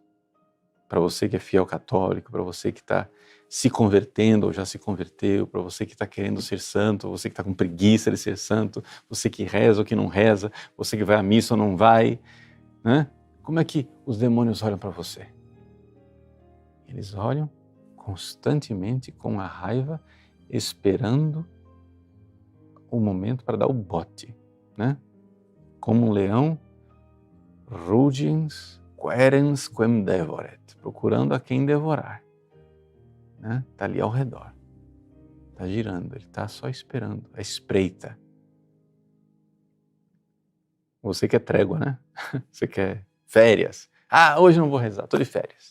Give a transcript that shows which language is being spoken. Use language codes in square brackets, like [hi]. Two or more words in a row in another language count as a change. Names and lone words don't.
[pt] Para você que é fiel católico, para você que está se convertendo ou já se converteu, para você que está querendo ser santo, você que está com preguiça de ser santo, você que reza ou que não reza, você que vai à missa ou não vai, né? Como é que os demônios olham para você? Eles olham constantemente com a raiva, esperando o momento para dar o bote, né? Como um leão, [la] rugens querens quem devoret, [pt] procurando a quem devorar, né? Está ali ao redor, está girando, ele está só esperando, a espreita. Você quer trégua, né? Você quer férias. Ah, hoje não vou rezar, estou de férias.